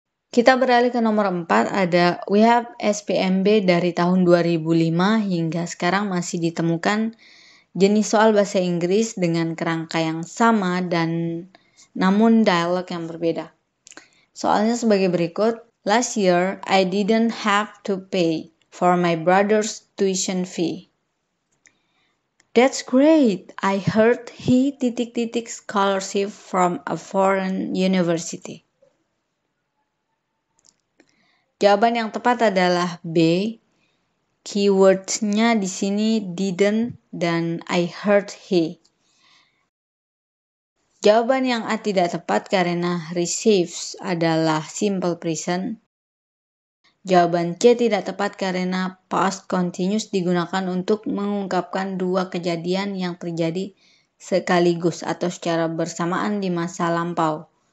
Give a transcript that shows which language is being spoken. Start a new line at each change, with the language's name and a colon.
Indonesian: Kita beralih ke nomor 4, ada
English: we have
Indonesian: SPMB dari tahun 2005 hingga sekarang masih ditemukan jenis soal bahasa Inggris dengan kerangka yang sama dan namun dialog yang berbeda. Soalnya sebagai berikut.
English: Last year, I didn't have to pay for my brother's tuition fee. That's great. I heard he ... scholarship from a foreign university.
Indonesian: Jawaban yang tepat adalah B. Keywordsnya di sini didn't dan
English: I heard he.
Indonesian: Jawaban yang A tidak tepat karena receives adalah simple present. Jawaban C tidak tepat karena past continuous digunakan untuk mengungkapkan dua kejadian yang terjadi sekaligus atau secara bersamaan di masa lampau.